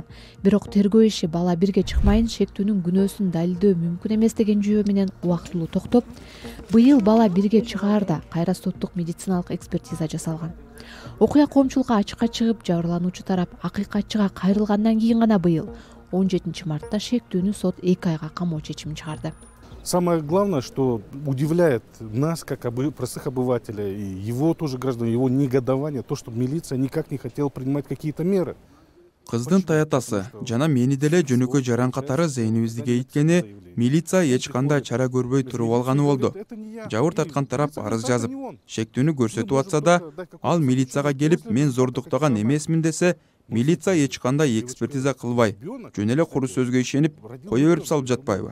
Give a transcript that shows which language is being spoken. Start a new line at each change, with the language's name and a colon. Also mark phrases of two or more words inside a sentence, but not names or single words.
Kyrgyz: Бирок тергөө иши бала бирге чыкмайын, шектүүнүн күнөөсүн далилдөө мүмкүн эмес деген жүйө менен убактылуу токтоп, быйыл бала бирге чыгаарда кайра соттук медициналык экспертиза жасалган. Окуя коомчулукка ачыкка чыгып, жабырлануучу тарап акыйкатчыга кайрылгандан кийин гана быйыл 17 мартта шектүүнү сот 2 айга камоо чечимин чыгарды.
Russian: Самое главное, что удивляет нас, как простых обывателей, и его тоже граждан, его негодование, то, что милиция никак не хотела принимать какие-то меры.
Kyrgyz: Кыздын таятасы жана мени деле жөнөкөй жаран катары зейнибизди кейиткени милиция эч кандай чара көрбөй туруп алганы болду. Жабыр тарткан тарап арыз жазып, шектүүнү көрсөтүп атса да, ал милицияга келип мен зордуктаган эмесмин десе, милиция эч кандай экспертиза кылбай, жөн эле куру сөзгө ишенип кое берип салып жатпайбы?